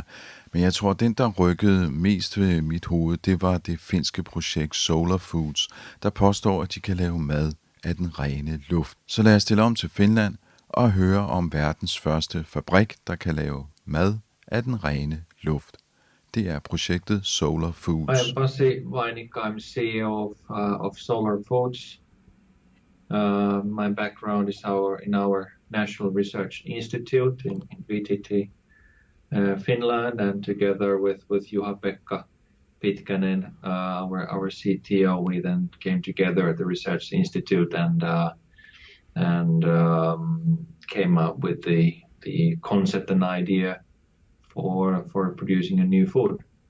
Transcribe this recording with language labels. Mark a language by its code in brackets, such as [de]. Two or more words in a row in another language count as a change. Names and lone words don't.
[da] Men jeg tror, at den, der rykkede mest ved mit hoved, det var det finske projekt Solar Foods, der påstår, at de kan lave mad af den rene luft. Så lad os stille om til Finland og høre om verdens første fabrik, der kan lave mad af den rene luft. Det er projektet Solar Foods. [en] I am Pasi Vainik. I'm CEO of Solar Foods. My background is in our National Research Institute in VTT, Finland, and together with Juha-Pekka Pitkänen, our CTO, we then came together at the Research Institute and came up with the concept and idea for producing a new food.